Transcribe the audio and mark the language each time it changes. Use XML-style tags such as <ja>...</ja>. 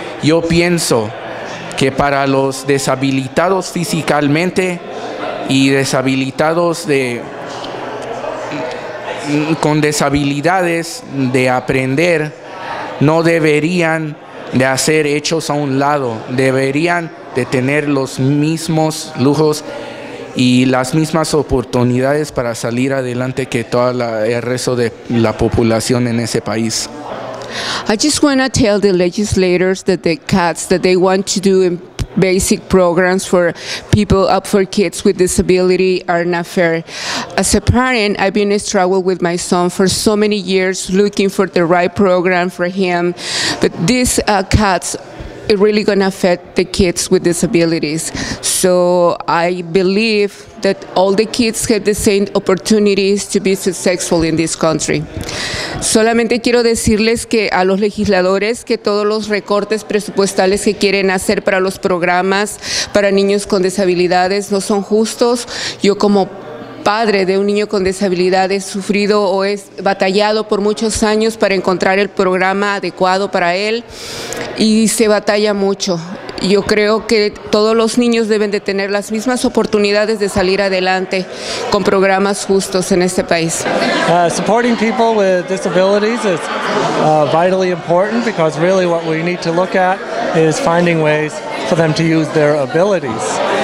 <es>Yo pienso que para los deshabilitados físicamente y deshabilitados con deshabilidades de aprender, no deberían de hacer hechos a un lado, deberían de tener los mismos lujos y las mismas oportunidades para salir adelante que todo el resto de la población en ese país.</es> <en>I just want to tell the legislators that the cuts that they want to do in basic programs for people, for kids with disability, are not fair. As a parent, I've been struggling with my son for so many years, looking for the right program for him, but these cuts are really going to affect the kids with disabilities. So I believe that all the kids have the same opportunities to be successful in this country.</en> <es>Solamente quiero decirles que a los legisladores que todos los recortes presupuestales que quieren hacer para los programas para niños con disabilidades no son justos. Yo como padre de un niño con disabilidad he sufrido o he batallado por muchos años para encontrar el programa adecuado para él y se batalla mucho. Yo creo que todos los niños deben de tener las mismas oportunidades de salir adelante con programas justos en este país.</es> <en>Supporting people with disabilities is vitally important, because really what we need to look at is finding ways for them to use their abilities.</en>